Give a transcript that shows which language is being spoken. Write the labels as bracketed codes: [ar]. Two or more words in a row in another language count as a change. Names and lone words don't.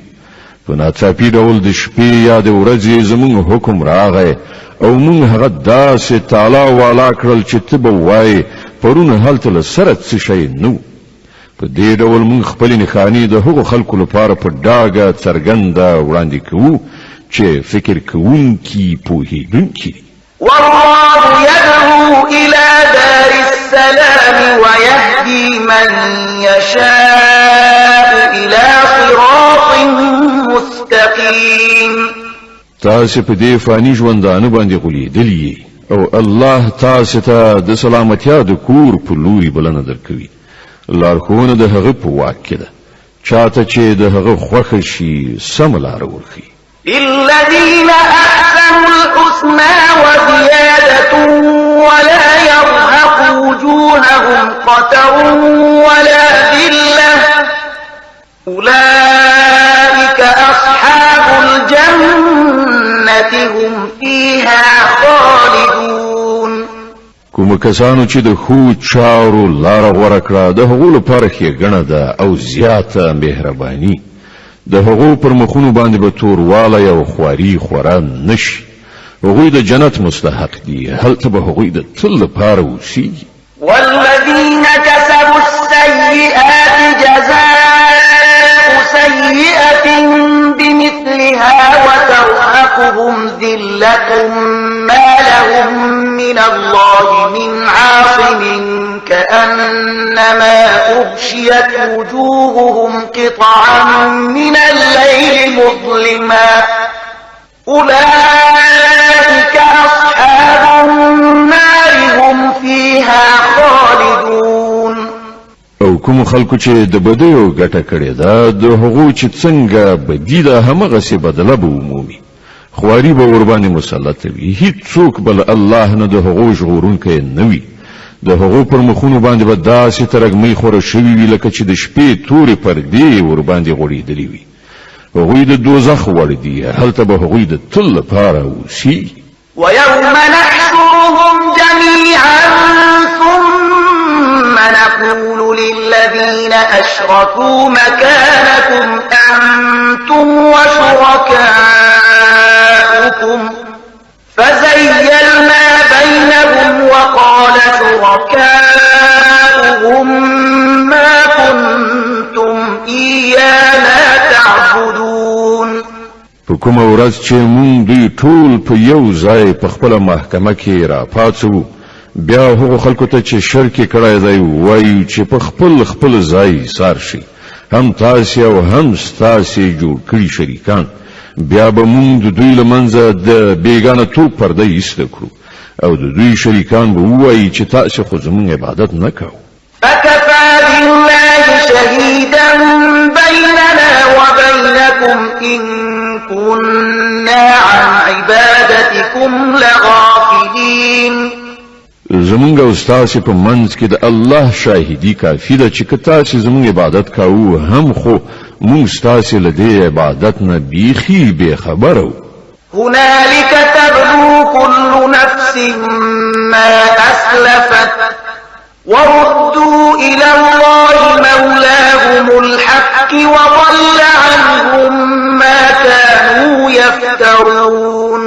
[ps] په ناڅاپي ډول د شپې یا د ورځې زموږ حکم راغی او موږ هغه داسې تالا والا کړل چې ته به وایې پرون هلته له سره څه شی نه و. په دې ډول موږ خپلې نښانې د هغو خلکو لپاره په ډاګه څرګنده وړاندې کوو چې فکر کوونکي پوهېدونکي دي. [ar] والله يدعو إلى دار السلام ويهدي من يشاء إلى صراط مستقيم. [ps] تاسو په دې فانی ژوندانه باندې غولېدلی او الله تاسو ته د سلامتیا د کور په لوري بلنه درکوي. لارښوونه د هغه په واک کې ده، چاته چې د هغه خوښه شي سم لار ورخي. [ar] للذين أحسنوا الحسنى وزيادة ولا يرهق وجوههم قتر ولا ذلة أولئك أصحاب الجنة هم فيها خالدون. [ps] کوم کسانو چې د خو چارو لار غوړه کړه د هغو لپاره ښېګڼه ده او زیاته مهرباني. د هغو پر مخونو باندې به توروالی او خواري خورا نشي. هغوی د جنت مستحق دي، هلته به هغوی د تل لپاره اوسیږي. [ar] والذين كسبوا السيئات جزاء سيئة بمثلها وترهقهم ذلة ما لهم من الله من عاصم كأنما أغشيت وجوههم قطعا من الليل مظلما أولئك أصحاب النار هم فيها خالدون. [ps] او کوم خلکو چې د بدیو ګټه کړې ده د هغو چې څنګه بدی ده همغسې بدله به ومومي. خواري به ورباندې مسلط وي، هیڅوک بل الله نه د هغو ژغورونکی نه وي. د هغو پر مخونو باندې به داسې ترږمۍ خوره شوي وي لکه چې د شپې تورې پردې ورباندې غوړېدلې وي. هغوی د دوزخ وړ دي، هلته به هغوی د تل لپاره اوسي. [ar] ويوم نحشرهم جميعا ثم نقول للذين أشركوا مكانكم أنتم وشركاؤكم فزيلنا بينهم وقال شركاؤهم ما كنتم إيانا تعبدون. [ps] په کومه ورځ چې مونږ دوی ټول په یو ځای په خپله محکمه کې راپاڅوو، بیا هغو خلکو ته چې شرک یې کړی دی وایو چې په خپل ځای ایثار شي، هم تاسې او هم ستاسې جوړ کړي شریکان. بیا به مونږ د دوی له منځه د بېګانه توب پرده ایسته کړو او د دوی شریکان به ووایي چې تاسې خو زموږ عبادت نه کوو. [ar] فكفى بالله شهيدا بيننا وبينكم إن كنا عن عبادتكم لغافلين. [ps] زمونږ او ستاسې په منځ کې د الله شاهدي کافي ده چې که تاسې زمونږ عبادت کوو هم خو مونږ ستاسې له دې عبادت نه بیخي بېخبره وو. [ar] هنالك تبلو كل نفس ما أسلفت وردوا إلى الله مولاهم الحق وضل عنهم ما كانوا يفترون.